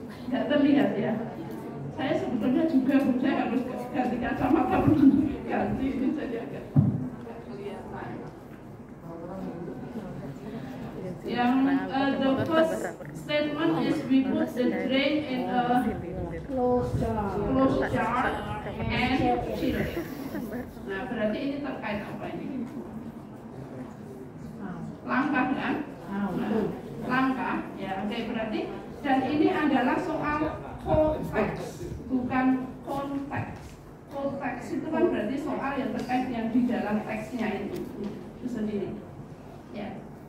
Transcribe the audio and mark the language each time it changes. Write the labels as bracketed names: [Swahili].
[Indonesian] Tidak terlihat ya. Saya sebetulnya juga saya harus ganti kacamata ganti ini jadi agak kelihatan. [English] Yang the first statement is we put the drain in a closed jar and chill. [Indonesian] Nah berarti ini terkait apa ini? Langkah kan? Langkah ya oke berarti. Dan ini adalah soal konteks, bukan konteks. Konteks itu kan berarti soal yang terkait yang di dalam teksnya itu sendiri. Ya.